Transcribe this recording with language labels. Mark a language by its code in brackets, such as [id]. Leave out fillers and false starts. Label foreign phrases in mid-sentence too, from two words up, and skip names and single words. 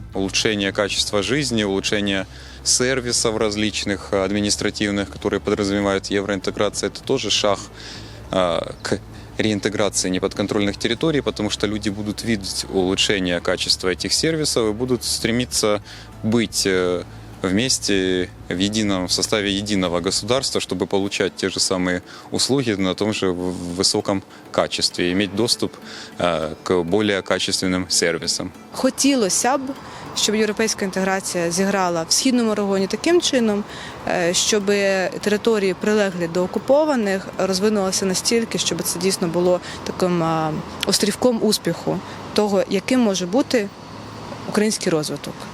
[ru] Улучшение качества жизни, улучшение сервисов различных административных, которые подразумевают евроинтеграцию, это тоже шаг к реинтеграции неподконтрольных территорий, потому что люди будут видеть улучшение качества этих сервисов и будут стремиться быть вместе в составе единого государства, чтобы получать те же самые услуги на том же высоком качестве и иметь доступ к более качественным сервисам. [uk] Хотілося б, щоб європейська інтеграція зіграла в східному регіоні таким чином, щоб території, прилеглі до окупованих, розвинулися настільки, щоб це дійсно було таким острівком успіху того, яким може бути український розвиток.